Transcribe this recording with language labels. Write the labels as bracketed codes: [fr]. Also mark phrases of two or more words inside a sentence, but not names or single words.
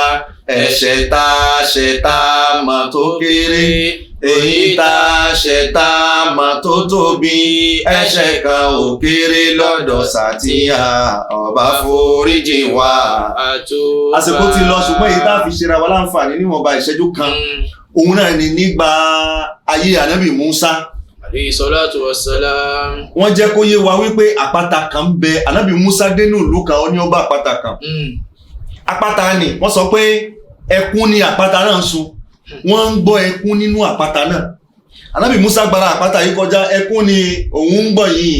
[yo] Ẹ̀ṣẹ̀ tá a ṣẹ̀ tá a mà tó kéré, èyí tá a ṣẹ̀ tá a mà tó tóbi, ẹ̀ṣẹ̀ kan ò kéré lọ́dọ̀ Sàtíyà. Ọba foríjì wa àtúbà. àsìkò ti lọ, ṣùgbọ́n èyí tá a fi ṣera wa láǹfààní níwọ̀nba ìṣẹ́jú kan, òun náà ni nígbà ayé ànábì Musa. [ar] عليه الصلاة والسلام. [yo] Wọ́n jẹ́ kó yé wa wípé àpáta kan ń bẹ. Ànábì Musa dénú ìlú kan, ó ní ó bá àpáta kan. Àpáta ni wọ́n sọ pé ẹkún ni àpáta náà ń sun. Wọ́n ń gbọ́ ẹkún nínú àpáta náà. Ànábì Musa gbára àpáta yìí kọjá, ẹkún ni òun ń gbọ́ yìí.